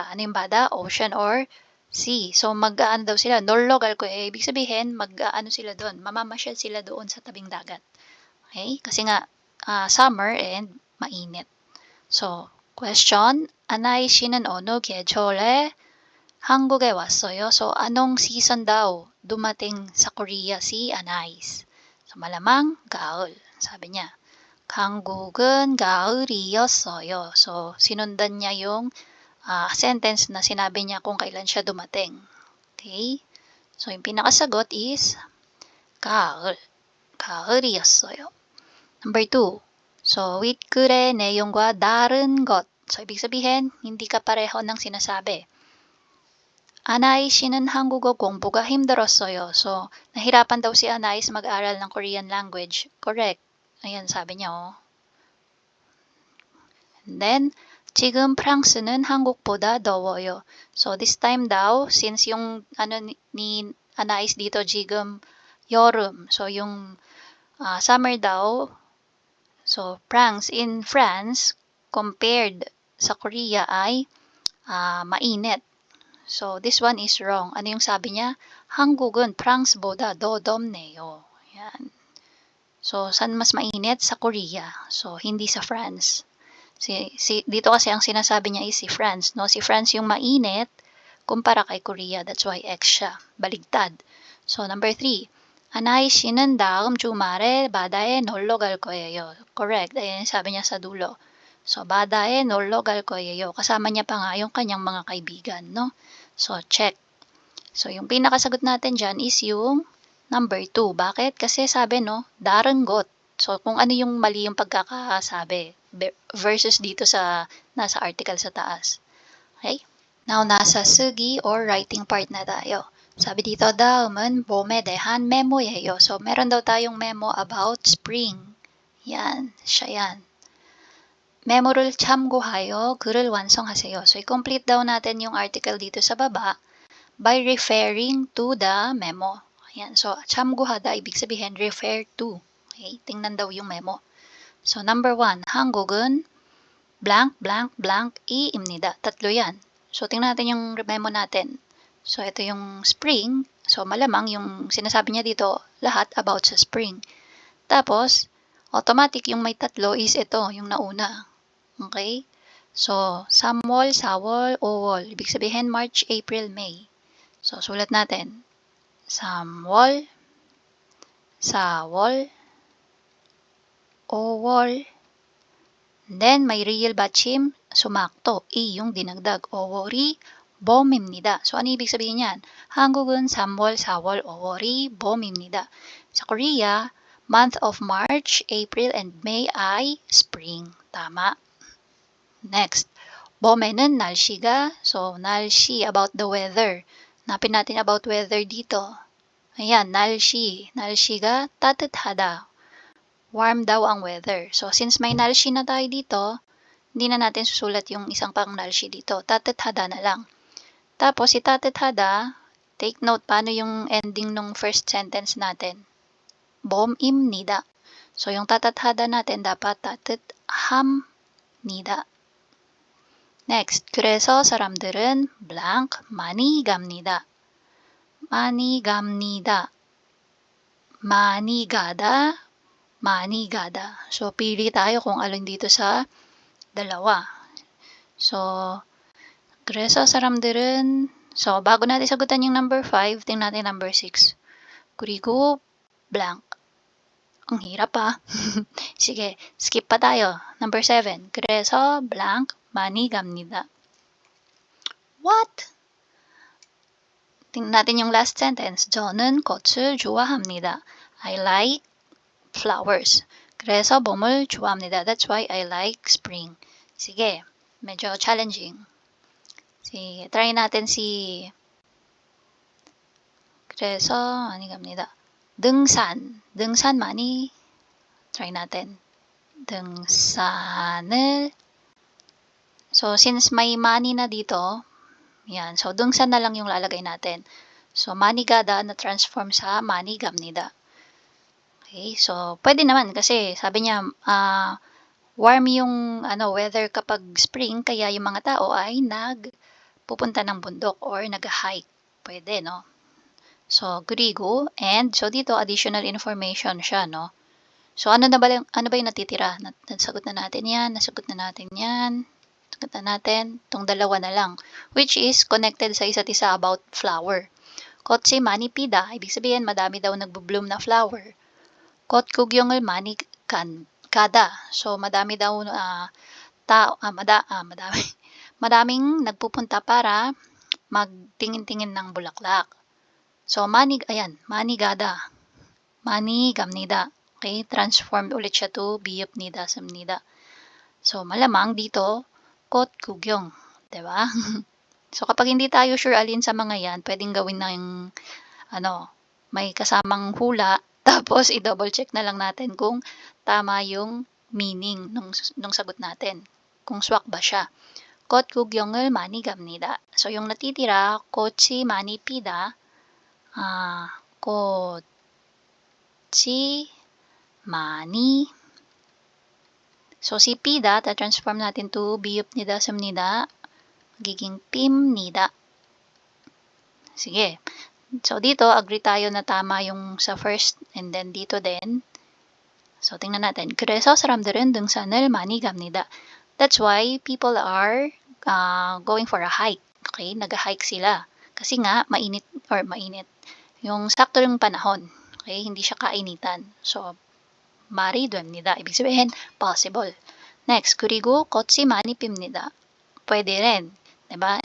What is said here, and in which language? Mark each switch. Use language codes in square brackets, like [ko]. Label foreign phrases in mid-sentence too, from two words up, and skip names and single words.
[tl] Ano yung bada? [en] Ocean or sea. [tl] So, mag-ano daw sila? Norlo gal ko. Ibig sabihin, mag-ano sila doon? Mamamasyal sila doon sa tabing dagat. Okay? Kasi nga, [en] summer and [tl] mainit. [en] So, question. [ko] Anay 씨는 어느 계절에 한국에 왔어요? [tl] So, anong season daw dumating sa Korea si Anais? So, malamang gaul. Sabi niya. [ko] 한국은 가을이었어요. [tl] So, sinundan niya yung sentence na sinabi niya kung kailan siya dumating. Okay? So, yung pinakasagot is 가을. [ko] 가을이었어요. [en] Number 2. So, with [ko] 글의 내용과 다른 것. [tl] So, ibig sabihin, hindi ka pareho ng sinasabi. [ko] Anais 씨는 한국어 공부가 힘들었어요. [tl] So, nahirapan daw si Anais mag-aral ng [en] Korean language. [tl] Correct. Ayan, sabi niya, [en] oh. And then, [ko] 지금 프랑스는 한국보다 더워요. [tl] So, [en] this time [tl] daw, since yung ni Anais dito, [ko] 지금 여름. [tl] So, yung summer daw, so, [en] in France, [tl] compared sa Korea ay mainit. [en] So, this one is wrong. [tl] Ano yung sabi niya? [ko] 한국은 프랑스보다 더 덥네요. [tl] Yan. So, saan mas mainit? Sa Korea. So, hindi sa France. Dito kasi ang sinasabi niya is si France. No? Si France yung mainit kumpara kay Korea. [en] That's why X [tl] siya. Baligtad. [en] So, number 3. [ko] Anay 씨는 다음 주말에 바다에 놀러 갈 거예요. [en] Correct. [tl] Ayan sabi niya sa dulo. So, [ko] 바다에 놀러 갈 거예요. [tl] Kasama niya pa nga yung kanyang mga kaibigan. No? So, check. So, yung pinakasagot natin dyan is yung number 2. Bakit? Kasi sabi, no, darenggot. So, kung ano yung mali yung pagkakasabi versus dito sa nasa article sa taas. Okay? Now, nasa 쓰기 or [en] writing part [tl] na tayo. Sabi dito, [ko] 다음은 봄에 대한 메모예요. [tl] So, meron daw tayong memo about spring. Yan, siya yan. [ko] 메모를 참고하여 글을 완성하세요. [tl] So, i-complete daw natin yung article dito sa baba [en] by referring to the memo. [tl] Ayan. So, 참고하다, ibig sabihin, [en] refer to. [tl] Okay? Tingnan daw yung memo. So, number 1, [ko] 한국은 [en] blank, blank, blank, [ko] 이입니다. [tl] Tatlo yan. So, tingnan natin yung memo natin. So, ito yung spring. So, malamang yung sinasabi niya dito, lahat about sa spring. Tapos, automatic yung may tatlo is ito, yung nauna. Okay? So, [ko] 3월, 4월, 5월. [tl] Ibig sabihin, March, April, May. So, sulat natin. [ko] 3월, 4월, 5월. [tl] Then, may real 받침, sumakto. I yung dinagdag. [ko] 5월이 봄입니다. [tl] So, ano ibig sabihin yan? [ko] 한국은 3월, 4월, 5월이 봄입니다. [tl] Sa Korea, [en] month of March, April, and May [tl] ay spring. Tama. Next, [ko] 봄에는 날씨가, so 날씨, [en] about the weather. [tl] Napin natin about weather dito. Ayan, [ko] 날씨가 따뜻하다. [tl] Warm daw ang weather. So, since may 날씨 na tayo dito, hindi na natin susulat yung isang pang 날씨 dito. 따뜻하다 na lang. Tapos, si 따뜻하다, [en] take note [tl] paano yung ending ng [en] first sentence [tl] natin. 봄입니다. So, yung 따뜻하다 natin dapat 따뜻함니다. [ko] Next, 그래서 사람들은 blank 많이 갑니다. 많이 갑니다. 많이 가다, 많이 가다. [tl] So, pili tayo kung alin dito sa dalawa. So, [ko] 그래서 사람들은, [tl] so, bago natin sagutan yung number 5, tingnan natin number 6. [ko] 그리고 blank. [tl] Ang hirap pa. Sige, skip pa tayo. Number 7. [ko] 그래서 blank 많이 갑니다. [en] What? [tl] Tingnan natin yung last sentence. [ko] 저는 꽃을 좋아합니다. [en] I like flowers. [ko] 그래서 봄을 좋아합니다. [en] That's why I like spring. [tl] Sige, medyo challenging. Sige, try natin si [ko] 그래서 많이 갑니다. 등산 많이 [tl] try natin. 등산을 [en] So since [tl] may money na dito, yan. So 등산 na lang yung lalagay natin. So [ko] 많이 가다 [tl] na transform sa [ko] 많이 갑니다. [tl] Okay, so pwede naman kasi sabi niya warm yung weather kapag spring kaya yung mga tao ay pupunta ng bundok or nag-hike. Pwede, no? So 그리고 so dito additional information siya, no? So ano ba yung natitira? Nasagot na natin 'yan, nasagot na natin 'yan. Nasagot na natin tong dalawa na lang [en] which is connected [tl] sa isa't isa about flower. [ko] Kotse 많이 피다, [tl] ibig sabihin madami daw nagbo-bloom na flower. [ko] Kot 구경을 많이 가다. [tl] So madami daw madaming nagpupunta para magtingin-tingin ng bulaklak. [ko] So 많이 gada. 많이 갑니다. [tl] Okay, transformed ulit siya to [ko] 비읍니다, 씁니다. [tl] So malamang dito [ko] kot 구경, [tl] 'di ba? So kapag hindi tayo sure alin sa mga 'yan, pwedeng gawin ng may kasamang hula tapos i-double check na lang natin kung tama yung meaning nung sagot natin. Kung swak ba siya. [ko] Kot 구경을 많이 갑니다. [tl] So yung natitira, [ko] 꽃이 많이 피다. 꽃이 많이. [tl] So si pida, ta-transform natin to [ko] 비읍니다, 씁니다. [tl] Magiging 핍니다. Sige. So dito, agree tayo na tama yung sa [en] first and then [tl] dito din. So tingnan natin. [ko] 그래서 사람들은 등산을 많이 갑니다. [en] That's why people are going for a hike. [tl] Okay, nag-hike sila. Kasi nga, mainit. Yung sakto yung panahon. Okay, hindi siya kainitan. So, [ko] 말이 됩니다. [tl] Ibig sabihin, possible. Next, [ko] 그리고 꽃이 많이 핍니다. [tl] Pwede rin. Diba?